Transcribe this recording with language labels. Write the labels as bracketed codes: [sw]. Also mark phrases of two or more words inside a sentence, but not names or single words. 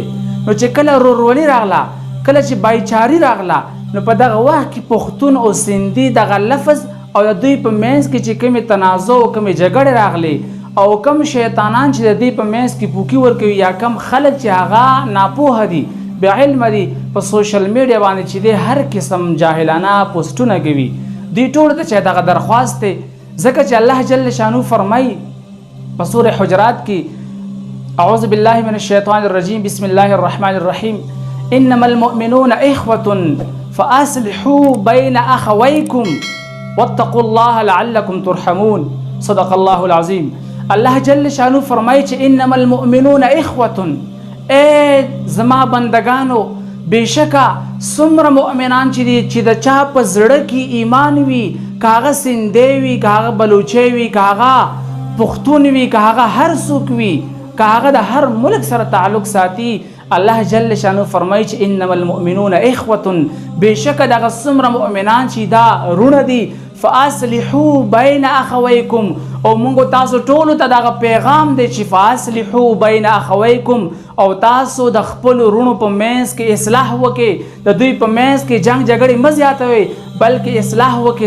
[ps] نو چې کله رورولي راغله، کله چې بایچاري راغله، نو په دغه وخت کې پښتون او سندي دغه لفظ او د دوی په منځ کې چې کومې تنازع او کومې جګړې راغلي او کوم شیطانان چې د دوی په منځ کې پوکي ورکوي یا کم خلک چې هغه ناپوهه دي، بې علمه دي، په [en] social media [ps] باندې چې دی هر قسم جاهلانه پوسټونه کوي، دوی ټولو ته چې دغه درخواست دی. ځکه چې الله جل شانو فرمایي په سورې حجرات کې [ar] اعوذ بالله من الشیطان الرجیم بسم الله الرحمن الرحیم انما المؤمنون اخوة فاصلحوا بین اخویکم واتقوا الله لعلكم ترحمون. صدق الله العظیم. [ps] الله جل شانو فرمایي چې [ar] انما المؤمنون اخوة، [ps] اے زما بندگانو بېشکه څومره مؤمنان چې دي چې د چا په زړه کې ایمان وي، که هغه سندی وي، که هغه بلوچی وي، که هغه پښتون وي، که هغه هر څوک وي، که هغه د هر ملک سره تعلق ساتي، الله جل شانو فرمایي چې [ar] انما المؤمنون اخوة، [ps] بېشکه دغه څومره مؤمنان چې دا رونه دي، [ar] فاصلحوا بین اخویکم، [ps] او موږ تاسو ټولو ته دغه پیغام دی چې [ar] فاصلحوا بین اخویکم، [ps] او تاسو د خپل رونو په منځ کې اصلاح وکړئ، د دوی په منځ کې جنگ جګړې مه زیاتوئ بلکې اصلاح وکړئ.